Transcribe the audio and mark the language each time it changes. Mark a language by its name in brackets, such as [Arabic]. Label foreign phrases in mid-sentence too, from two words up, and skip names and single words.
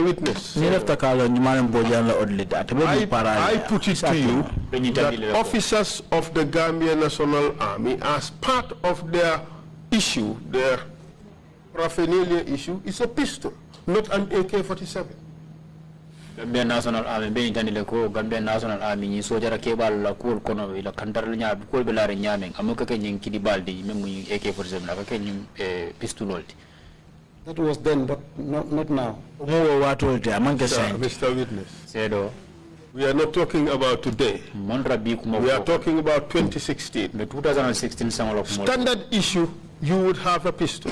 [English] Witness, I put it to you that officers of the Gambia National Army, as part of their issue, their paraphernalia issue, is a pistol, not an AK-47. [Mandingo] Gambia National Army be intani ko Gambia National Army ni sojara kebal la ko kono ila kantar nya ko be laare nyameng amuka ke nyin kidi baldi memu AK-47 la ke nyin pistololti. [English] That was then, but not now. Mr. Witness, we are not talking about today. We are talking about 2016. The 2016 standard issue, you would have a pistol.